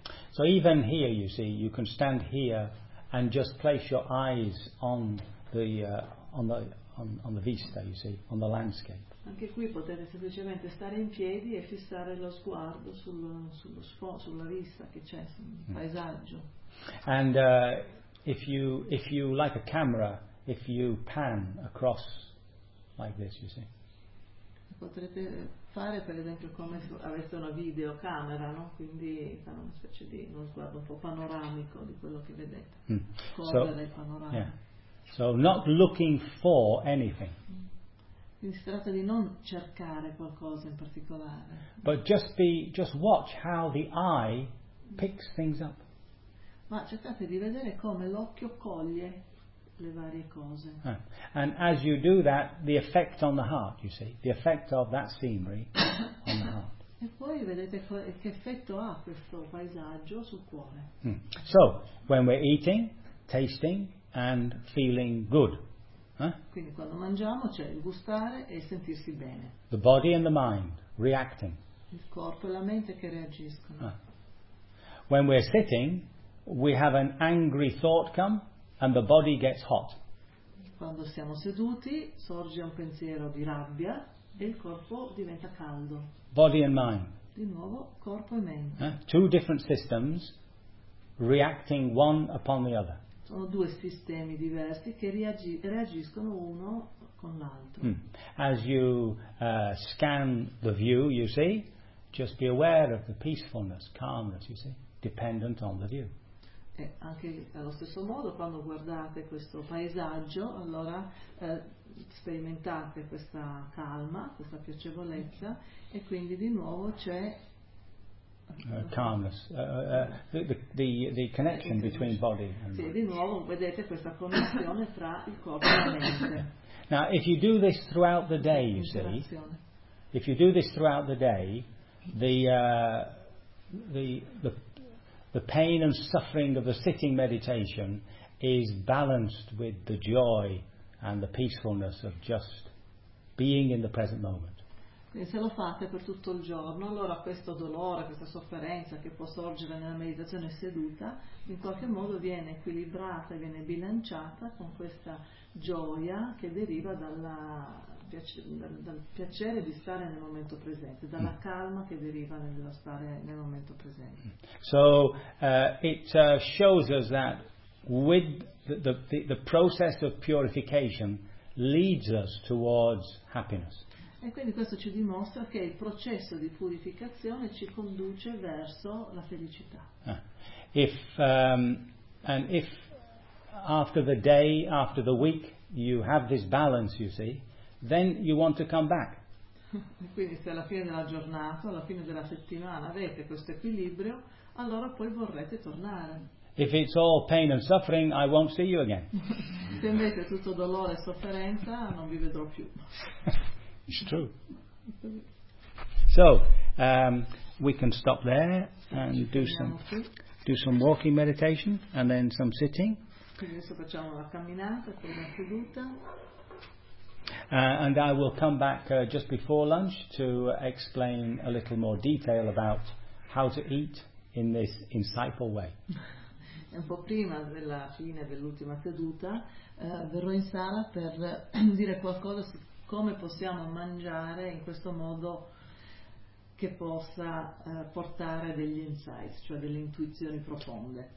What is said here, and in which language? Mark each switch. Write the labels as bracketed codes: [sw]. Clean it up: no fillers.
[en] So even here, you see, you can stand here and just place your eyes on the vista, you see, on the landscape. [it] Anche qui potete semplicemente stare in piedi e fissare lo sguardo sulla vista che c'è, sul paesaggio. [en] And if you like a camera. If you pan across like this, you see. [it] Potrete fare, per esempio, come se aveste una videocamera, no? Quindi fare una specie di uno sguardo un po' panoramico di quello che vedete. [en] Mm. So, yeah. So not looking for anything. [it] Quindi si tratta di non cercare qualcosa in particolare. [en] But just watch how the eye picks things up. [it] Ma cercate di vedere come l'occhio coglie le varie cose. Ah. [en] And as you do that, the effect on the heart, you see, the effect of that scenery on the heart. [it] E poi vedete che effetto ha questo paesaggio sul cuore. Mm. [en] So, when we're eating, tasting, and feeling good. [it] Quindi quando mangiamo c'è il gustare e sentirsi bene. [en] The body and the mind reacting. [it] Il corpo e la mente che reagiscono. Ah. [en] When we're sitting, we have an angry thought come. And the body gets hot. [it] Quando siamo seduti sorge un pensiero di rabbia e il corpo diventa caldo. [en] Body and mind. [it] Di nuovo corpo e mente. Eh? [en] Two different systems reacting one upon the other. [it] Sono due sistemi diversi che reagiscono uno con l'altro. Mm. [en] As you scan the view, you see, just be aware of the peacefulness, calmness, you see, dependent on the view. [it] E anche allo stesso modo quando guardate questo paesaggio allora sperimentate questa calma, questa piacevolezza e quindi di nuovo c'è [en] calmness, the connection between body and mind. [it] Sì, di nuovo vedete questa connessione tra il corpo e la mente. [en] Now if you do this throughout the day, you see, if you do this throughout the day, the pain and suffering of the sitting meditation is balanced with the joy and the peacefulness of just being in the present moment. [it] Quindi se lo fate per tutto il giorno, allora questo dolore, questa sofferenza che può sorgere nella meditazione seduta, in qualche modo viene equilibrata, viene bilanciata con questa gioia che deriva dal piacere di stare nel momento presente, dalla calma che deriva nello stare nel momento presente. [en] So it shows us that with the process of purification leads us towards happiness. [it] E quindi questo ci dimostra che il processo di purificazione ci conduce verso la felicità. [en] If after the day, after the week, you have this balance, you see. Then you want to come back. [it] E quindi se alla fine della giornata, alla fine della settimana avete questo equilibrio, allora poi vorrete tornare. [en] If it's all pain and suffering, I won't see you again. [it] Se invece è tutto dolore e sofferenza, non vi vedrò più. [en] It's true. So, we can stop there and do some walking meditation and then some sitting. [it] Quindi adesso facciamo una camminata, poi una seduta. [en] And I will come back just before lunch to explain a little more detail about how to eat in this insightful way. [it] Un po' prima della fine dell'ultima seduta verrò in sala per dire qualcosa su come possiamo mangiare in questo modo che possa portare degli insights, cioè delle intuizioni profonde.